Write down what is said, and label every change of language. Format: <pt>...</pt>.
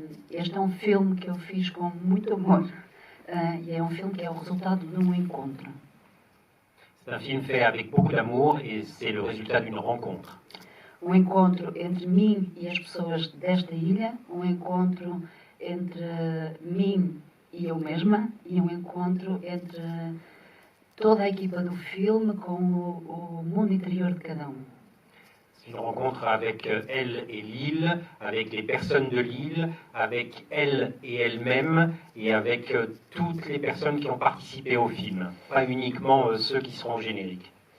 <pt>Este é um filme que eu fiz com muito amor e é um filme que é o resultado de um encontro.</pt> <fr>C'est un film fait avec beaucoup d'amour et c'est le résultat d'une rencontre.</fr> <pt>Um encontro entre mim e as pessoas desta ilha, um encontro entre mim e eu mesma, e um encontro entre toda a equipa do filme com o mundo interior de cada um.</pt> <fr>C'est une rencontre avec elle et l'île, avec les personnes de l'île, avec elle et elle-même, et avec toutes les personnes qui ont participé au film, pas uniquement ceux qui seront au générique.</fr>